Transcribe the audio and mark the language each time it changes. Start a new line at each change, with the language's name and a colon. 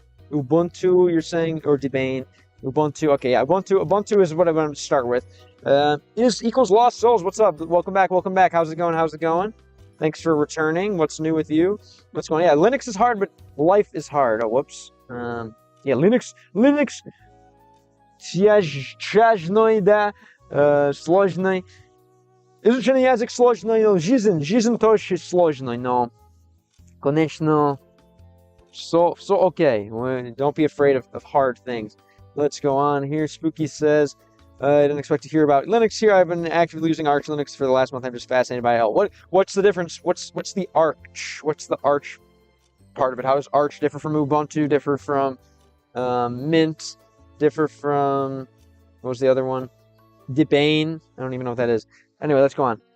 English: Ubuntu, you're saying, or Debane. Ubuntu, okay, yeah, Ubuntu is what I'm going to start with. Is equals Lost Souls, what's up? Welcome back. How's it going? Thanks for returning. What's new with you? What's going on? Yeah, Linux is hard, but life is hard. Oh, whoops.
Russian: Yeah, Linux, тяжной, да, сложный. Изучение язык сложный, но жизнь тоже сложный, но, конечно,
English: so okay. Don't be afraid of hard things. Let's go on here. Spooky says, I didn't expect to hear about Linux here. I've been actively using Arch Linux for the last month. I'm just fascinated by it. What's the difference? What's the Arch? What's the Arch part of it. How does Arch differ from Ubuntu, differ from Mint, differ from, what was the other one? Debian. I don't even know what that is. Anyway, let's go on.